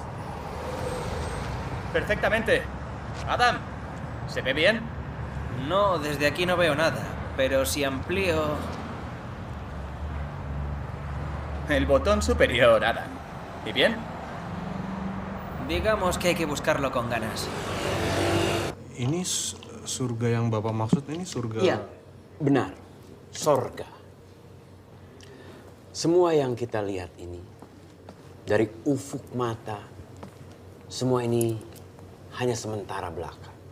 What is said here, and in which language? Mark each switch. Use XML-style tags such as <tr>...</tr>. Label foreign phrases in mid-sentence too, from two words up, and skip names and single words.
<es>Perfectamente. Adam, ¿se ve bien? No, desde aquí no veo nada. Pero si amplío... El botón superior, Adam. ¿Y bien? Digamos que hay que buscarlo con ganas.</es> <id>Ini surga yang Bapak maksud ini surga... Iya, benar. Sorga. Semua yang kita lihat ini, dari ufuk mata, semua ini hanya sementara belaka.</id>